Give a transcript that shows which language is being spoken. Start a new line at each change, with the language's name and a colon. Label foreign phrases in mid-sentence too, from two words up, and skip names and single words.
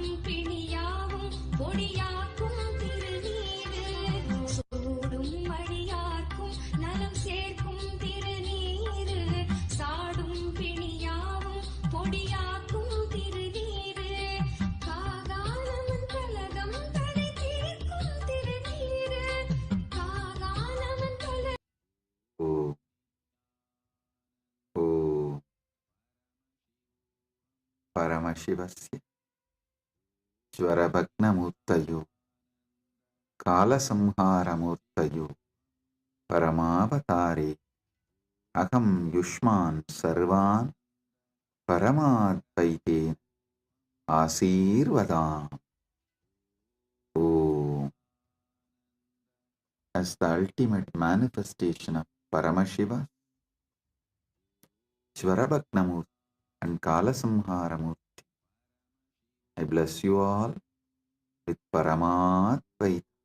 Tamil: பிணியாவும் பொடியாக்கும் திருநீரு சூடும் மடியார்க்கும் நலம் சேர்க்கும் திருநீரு சாடும் பிணியாவும் பொடியாக்கும் திருநீரு காகாலமன் கலகம் தடை தீர்க்கும் திருநீரு காகாலமன் கல
Sanskrit: परमशिवस्य ज्वरभग्न मूर्ति कालसंहारमूर्ति परमावतारी अहम् युष्मान् सर्वान् परमाद्वैते आशीर्वादम्. Om.
English: As the ultimate manifestation of Paramashiva, Jvarabhagna Murthy and Kalasamharamurthy, I bless you all with Paramadvaita.